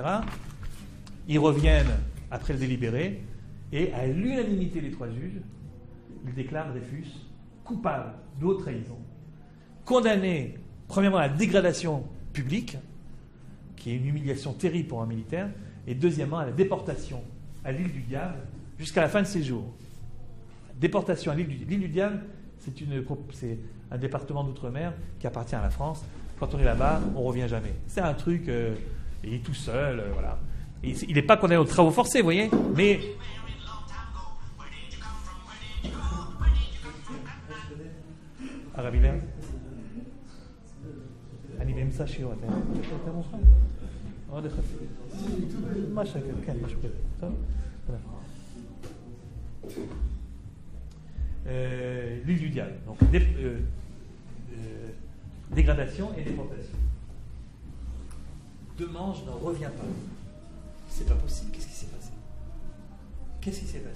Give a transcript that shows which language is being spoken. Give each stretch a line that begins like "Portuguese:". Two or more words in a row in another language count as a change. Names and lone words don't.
French: Ils reviennent après le délibéré, et à l'unanimité des 3 juges, ils déclarent Dreyfus coupable de haute trahison, condamné, premièrement, à la dégradation publique, qui est une humiliation terrible pour un militaire, et deuxièmement, à la déportation à l'île du Diable jusqu'à la fin de ses jours. Déportation à l'île du Diable, c'est un département d'outre-mer qui appartient à la France. Quand on est là-bas, on ne revient jamais. C'est un truc, il est tout seul, voilà. Et il n'est pas condamné aux travaux forcés, vous voyez, mais...
Hebrew: Arabiler אני באמצע שיעור, אתה מוכן? עוד אחד. משהו כזה, טוב?
French: L'île du Diable. Donc, dégradation et déportation. Demange n'en revient pas. C'est pas possible. Qu'est-ce qui s'est passé? Qu'est-ce qui s'est passé?